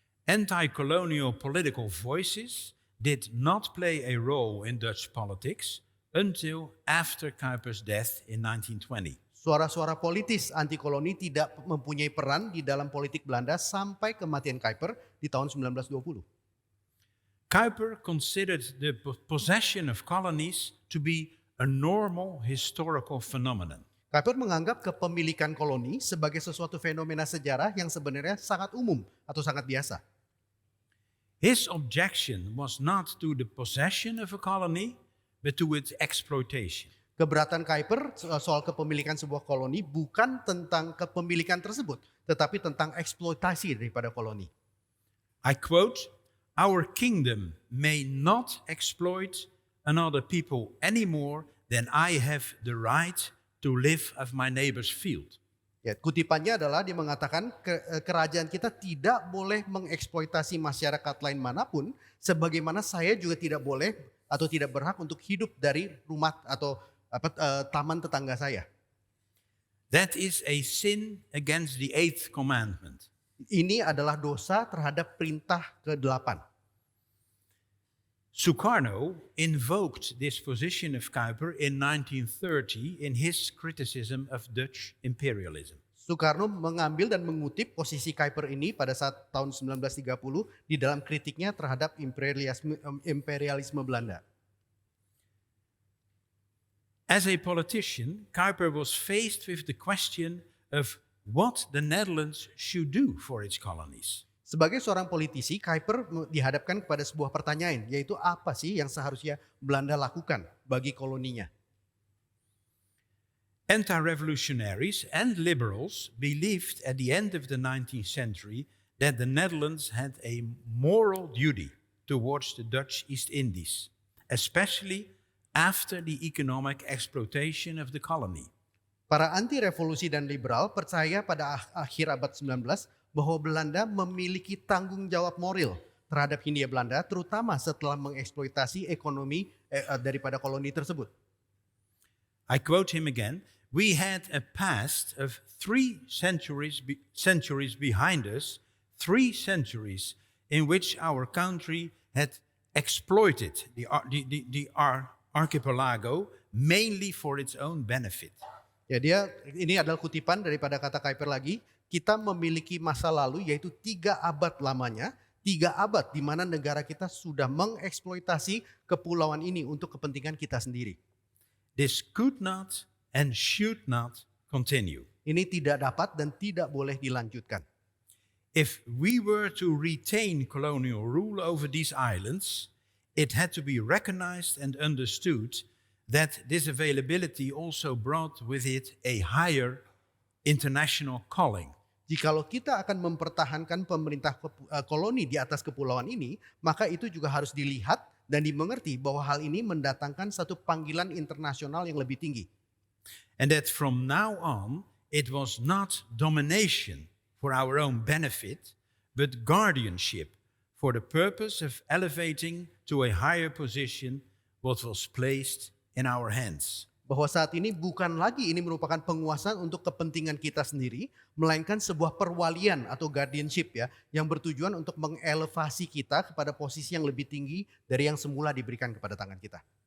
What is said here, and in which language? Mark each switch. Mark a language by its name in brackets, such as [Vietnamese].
[English] Anti-colonial political voices did not play a role in Dutch politics until after Kuyper's death in 1920. [Indonesian] Suara-suara politis anti koloni tidak mempunyai peran di dalam politik Belanda sampai kematian Kuyper di tahun 1920. [English] Kuyper considered the possession of colonies to be a normal historical phenomenon. [Indonesian] Kuiper menganggap kepemilikan koloni sebagai sesuatu fenomena sejarah yang sebenarnya sangat umum atau sangat biasa. [English] His objection was not to the possession of a colony, but to its exploitation. [Indonesian] Keberatan Kuiper soal kepemilikan sebuah koloni bukan tentang kepemilikan tersebut, tetapi tentang eksploitasi daripada koloni. [English] I quote, "Our kingdom may not exploit another people any more than I have the right to live of my neighbor's field." [Indonesian] Ya, kutipannya adalah dia mengatakan kerajaan kita tidak boleh mengeksploitasi masyarakat lain manapun, sebagaimana saya juga tidak boleh atau tidak berhak untuk hidup dari rumah atau taman tetangga saya. [English] That is a sin against the 8th commandment. [Indonesian] Ini adalah dosa terhadap perintah ke-8. [English] Sukarno invoked this position of Kuiper in 1930 in his criticism of Dutch imperialism. [Indonesian] Soekarno mengambil dan mengutip posisi Kuiper ini pada saat tahun 1930 di dalam kritiknya terhadap imperialisme Belanda. [English] As a politician, Kuiper was faced with the question of what the Netherlands should do for its colonies. [Indonesian] Sebagai seorang politisi, Kuiper dihadapkan kepada sebuah pertanyaan, yaitu apa sih yang seharusnya Belanda lakukan bagi koloninya. [English] Anti-revolutionaries and liberals believed at the end of the 19th century that the Netherlands had a moral duty towards the Dutch East Indies, especially after the economic exploitation of the colony. [Indonesian] Para anti-revolusi dan liberal percaya pada akhir abad 19 bahwa Belanda memiliki tanggung jawab moral terhadap Hindia Belanda, terutama setelah mengeksploitasi ekonomi daripada koloni tersebut. [English] I quote him again, "We had a past of 3 centuries behind us, 3 centuries in which our country had exploited the archipelago mainly for its own benefit." [Indonesian] Ya, ini adalah kutipan daripada kata Kuiper lagi. Kita memiliki masa lalu yaitu 3 abad lamanya, 3 abad di mana negara kita sudah mengeksploitasi kepulauan ini untuk kepentingan kita sendiri. [English] This could not and should not continue. [Indonesian] Ini tidak dapat dan tidak boleh dilanjutkan. [English] If we were to retain colonial rule over these islands, it had to be recognized and understood that this availability also brought with it a higher international calling. [Indonesian] Jikalau kita akan mempertahankan pemerintah koloni di atas kepulauan ini, maka itu juga harus dilihat dan dimengerti bahwa hal ini mendatangkan satu panggilan internasional yang lebih tinggi. [English] And that from now on, it was not domination for our own benefit, but guardianship for the purpose of elevating to a higher position what was placed in our hands. [Indonesian] Bahwa saat ini bukan lagi ini merupakan penguasaan untuk kepentingan kita sendiri, melainkan sebuah perwalian atau guardianship ya, yang bertujuan untuk mengelevasi kita kepada posisi yang lebih tinggi dari yang semula diberikan kepada tangan kita.